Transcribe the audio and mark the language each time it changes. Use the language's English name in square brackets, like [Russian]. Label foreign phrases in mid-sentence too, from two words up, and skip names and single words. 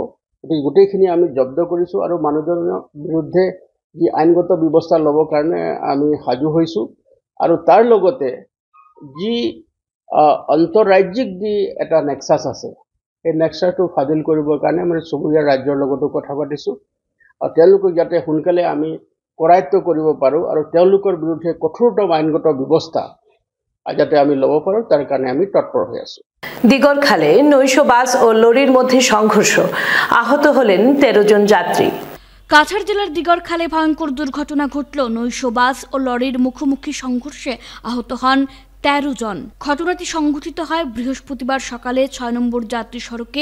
[Assamese] গতিকে গোটেইখিনি আমি জব্দ কৰিছোঁ আৰু মানুহজনৰ বিৰুদ্ধে যি আইনগত ব্যৱস্থা ল'বৰ কাৰণে আমি সাজু হৈছোঁ আৰু তাৰ লগতে যি আন্তঃৰাজ্যিক যি এটা নেক্সাছ আছে, এই নেক্সাছটো ফাদিল কৰিবৰ কাৰণে আমি চুবুৰীয়া ৰাজ্যৰ লগতো কথা পাতিছোঁ আৰু তেওঁলোকক যাতে সোনকালে আমি কৰায়ত্ব কৰিব পাৰোঁ আৰু তেওঁলোকৰ বিৰুদ্ধে কঠোৰতম আইনগত ব্যৱস্থা যাতে আমি ল'ব পাৰোঁ তাৰ কাৰণে আমি তৎপৰ হৈ আছোঁ। [Bangla] দিগরখালে নৈশ বাস ও লরির মধ্যে সংঘর্ষ, আহত হলেন 13 জন যাত্রী। কাছাড় জেলার দিগরখালে ভয়ঙ্কর দুর্ঘটনা ঘটল। নৈশ বাস ও লরির মুখোমুখি সংঘর্ষে আহত হন 13 জন। ঘটনাটি সংঘটিত হয় বৃহস্পতিবার সকালে 6 নম্বর যাত্রী সড়কে।